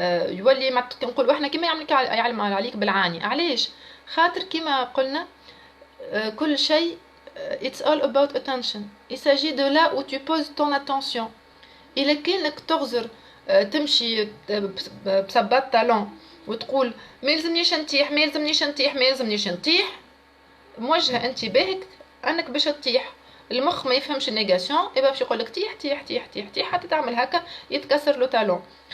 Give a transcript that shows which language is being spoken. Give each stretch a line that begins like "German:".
Arabic: يولي ما نقول احنا كيما يعلم عليك بالعاني. علاش؟ خاطر كيما قلنا كل شيء
English: it's all about attention.
French: Il s'agit de là où tu poses ton attention.
Arabic: إلا كانك تغزر تمشي بصباط طالون وتقول ما يلزمنيش نطيح ما يلزمنيش نطيح ما يلزمنيش نطيح، موجهه انتباهك انك باش تطيح. المخ ما يفهمش النيجاسيون، يبقى باش يقول لك طيح طيح طيح طيح طيح حتى تعمل هكا يتكسر لو talon.